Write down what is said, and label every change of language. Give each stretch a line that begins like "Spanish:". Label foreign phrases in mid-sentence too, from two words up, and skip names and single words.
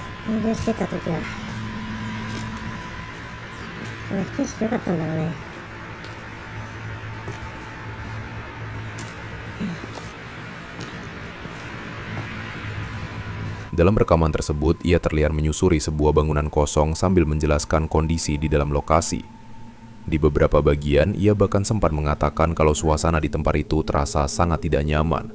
Japanese: 操縦してた時は景色良かったんだろうね。
Indonesian: Dalam rekaman tersebut, ia terlihat menyusuri sebuah bangunan kosong sambil menjelaskan kondisi di dalam lokasi. Di beberapa bagian, ia bahkan sempat mengatakan kalau suasana di tempat itu terasa sangat tidak nyaman.